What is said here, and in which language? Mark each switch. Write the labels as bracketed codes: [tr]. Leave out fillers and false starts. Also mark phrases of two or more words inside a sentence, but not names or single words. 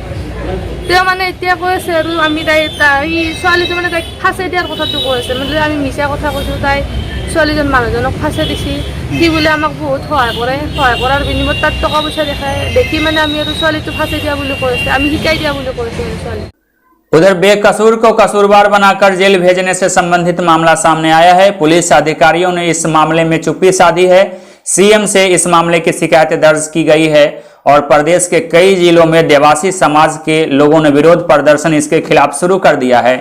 [as] তেওঁ মানে এতিয়া কৈ আছে আৰু আমি ছোৱালীটো মানে তাইক ফাঁচে দিয়াৰ কথাটো কৈ আছে, মানে আমি মিছা কথা কৈছোঁ, তাই ছোৱালীজন মানুহজনক ফাঁচে দিছে, সি বোলে আমাক বহুত সহায় কৰে, সহায় কৰাৰ বিনিময়ত তাত টকা পইচা দেখি মানে আমি আৰু ছোৱালীটো ফাঁচে দিয়া বুলি কৈ আছে, আমি শিকাই দিয়া বুলি কৈ আছে ছোৱালী। [hi] उधर बेकसूर को कसूरवार बनाकर जेल भेजने से संबंधित मामला सामने आया है। पुलिस अधिकारियों ने इस मामले में चुप्पी साधी है। सीएम से इस मामले की शिकायत दर्ज की गई है और प्रदेश के कई जिलों में देवासी समाज के लोगों ने विरोध प्रदर्शन इसके खिलाफ शुरू कर दिया है।